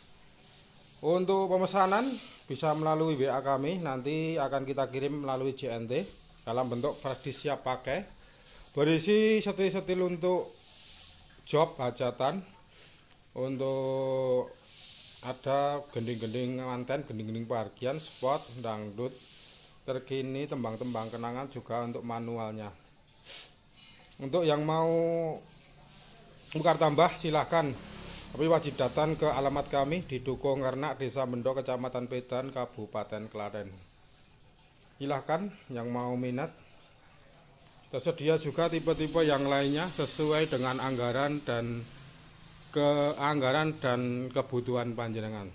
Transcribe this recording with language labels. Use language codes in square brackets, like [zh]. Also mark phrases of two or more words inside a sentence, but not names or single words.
[id] Untuk pemesanan bisa melalui WA kami, nanti akan kita kirim melalui JNT dalam bentuk flash disk siap pakai, berisi setil-setil untuk job hajatan, untuk ada gending-gending manten, gending-gending parkian, spot, dangdut terkini, tembang-tembang kenangan, juga untuk manualnya. Untuk yang mau tukar tambah silahkan, tapi wajib datang ke alamat kami di Dukuh Ngernak, Desa Mendo, Kecamatan Pedan, Kabupaten Klaten. Silahkan yang mau minat. Tersedia juga tipe-tipe yang lainnya sesuai dengan anggaran dan kebutuhan panjenengan.